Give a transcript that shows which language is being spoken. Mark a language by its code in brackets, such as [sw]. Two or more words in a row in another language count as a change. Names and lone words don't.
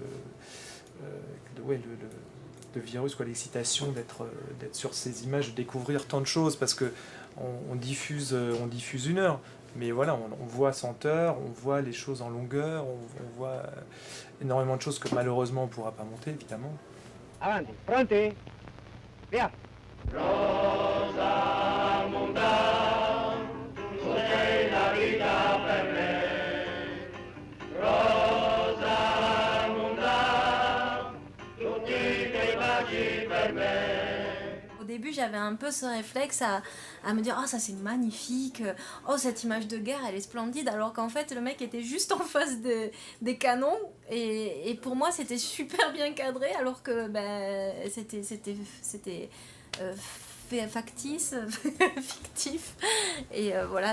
[fr] le virus, quoi, l'excitation d'être sur ces images, de découvrir tant de choses, parce que on diffuse 1 heure, mais voilà, on voit 100 heures, on voit les choses en longueur, on voit énormément de choses que malheureusement on ne pourra pas monter, évidemment. [it] Avanti, pronti, via. Rosa Munda, tu sei la vita per me. Rosa Munda, tutti quei baci per me. [fr] Au début, j'avais un peu ce réflexe à me dire « Oh, ça c'est magnifique, oh, cette image de guerre, elle est splendide », alors qu'en fait, le mec était juste en face des canons, et pour moi, c'était super bien cadré, alors que c'était factice, fictif, et voilà.